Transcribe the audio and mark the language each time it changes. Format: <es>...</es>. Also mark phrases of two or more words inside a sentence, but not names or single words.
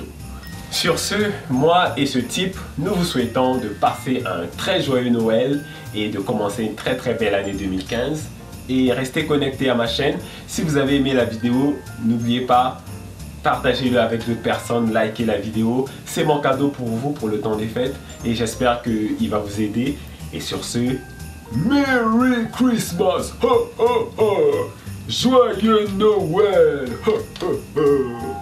<fr>Sur ce, moi et ce type, nous vous souhaitons de passer un très joyeux Noël et de commencer une très belle année 2015. Et restez connectés à ma chaîne. Si vous avez aimé la vidéo, n'oubliez pas, partagez-le avec d'autres personnes, likez la vidéo. C'est mon cadeau pour vous pour le temps des fêtes et j'espère qu'il va vous aider. Et sur ce,</fr> <en>Merry Christmas!</en> <fr>Ho, ho, ho! Joyeux Noël! Ho, ho, ho!</fr>